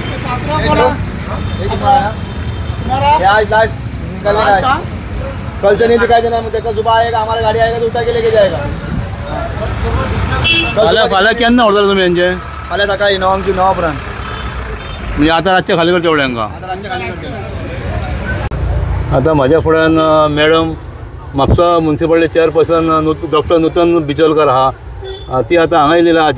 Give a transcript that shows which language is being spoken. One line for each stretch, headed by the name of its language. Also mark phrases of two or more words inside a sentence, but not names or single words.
Hindi: कल से नहीं दिखाई देना मुझे, कल सुबह आएगा हमारा गाड़ी आएगा तो उठा के लेके जाएगा।
Konkani: फाल्यां केन्ना व्हरतले तुमी यांचे? फाल्यां सकाळी 9 पर्यंत। म्हणजे आता रातचे खाली करचे पडले हांकां? आता म्हाज्या फुड्यान मॅडम म्हापसा
English: municipality chairperson doctor
Konkani: नूतन बिचोलकर आहा, ती आतां हांगा येयलेली आहा।